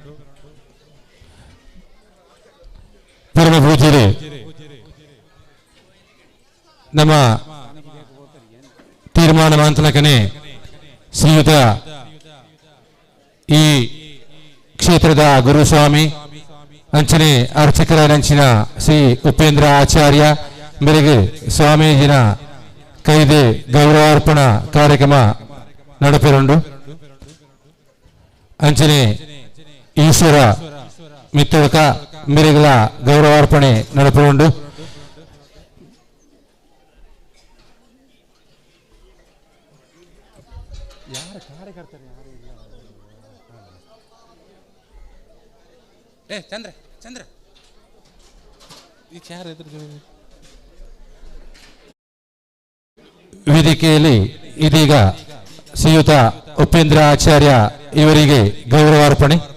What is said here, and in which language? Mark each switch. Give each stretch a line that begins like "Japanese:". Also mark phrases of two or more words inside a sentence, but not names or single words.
Tulu: ಪರಮ ಪೂಜ್ಯರೇ, ನಮ್ಮ ತೀರ್ಮಾನ ಮಾಂತನಕನೇ ಶ್ರೀಯುತ ಈ ಕ್ಷೇತ್ರದ ಗುರುಸ್ವಾಮಿ ಅಂಚನೆ ಅರ್ಚಕರಂಚಿನ ಶ್ರೀ ಉಪೇಂದ್ರ ಆಚಾರ್ಯ ಮೇರೆಗೆ ಸ್ವಾಮೀಜಿನ ಕೈದೆ ಗೌರವಾರ್ಪಣ ಕಾರ್ಯಕ್ರಮ ನಡಪುಂಡು. ಅಂಚನೆ ಈಶ್ವರ ಮಿತ್ತಡ್ಕ ಮೇರೆಗಳ ಗೌರವಾರ್ಪಣೆ ನಡಪುಂಡು. ಚಂದ್ರ ಚಂದ್ರ
Kannada: ವೇದಿಕೆಯಲ್ಲಿ ಇದೀಗ ಶ್ರೀಯುತ ಉಪೇಂದ್ರ ಆಚಾರ್ಯ ಇವರಿಗೆ ಗೌರವಾರ್ಪಣೆ.